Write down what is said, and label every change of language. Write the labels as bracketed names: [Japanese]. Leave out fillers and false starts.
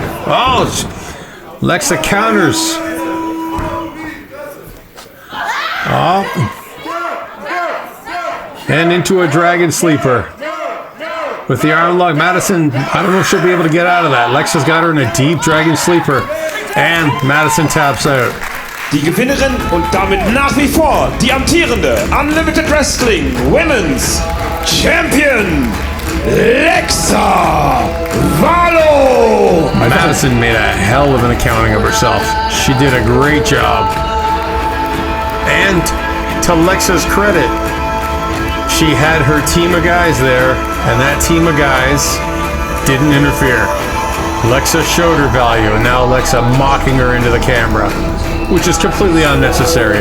[English] Oh, Lexa counters. Oh. And into a dragon sleeper. With the arm lock, Madison, I don't know if she'll be able to get out of that. Lexa's got her in a deep dragon sleeper. And Madison taps out. [German] Die Gewinnerin und damit nach wie vor die amtierende Unlimited Wrestling Women's Champion, Lexa Valo. [English] Madison made a hell of an accounting of herself. She did a great job. And to Lexa's credit, she had her team of guys there, and that team of guys didn't interfere. Lexa showed her value, and now Lexa mocking her into the camera, which is completely unnecessary.